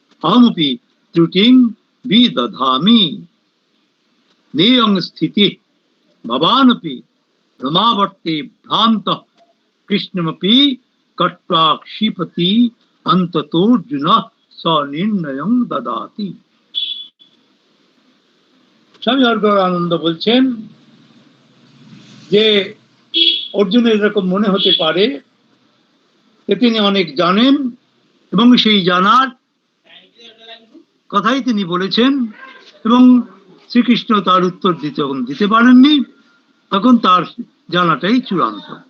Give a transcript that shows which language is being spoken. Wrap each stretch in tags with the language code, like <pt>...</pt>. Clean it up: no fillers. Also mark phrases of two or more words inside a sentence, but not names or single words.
<sa>अहमपि त्रुटिं विदधामि नेयं स्थितिः भवानपि भ्रमावर्ते भ्रान्तः कृष्णमपि कट्वा क्षिपति अन्ततोऽर्जुनः सनिर्णयं ददाति।</sa> <bn>স্বামী অর্গরানন্দ বলছেন যে অর্জুনের এরকম মনে হতে পারে যে তিনি অনেক জানেন এবং সেই জানার কথাই তিনি বলেছেন এবং শ্রীকৃষ্ণ তার উত্তর দিতে পারেননি, তখন তার জানাটাই চূড়ান্ত।</bn>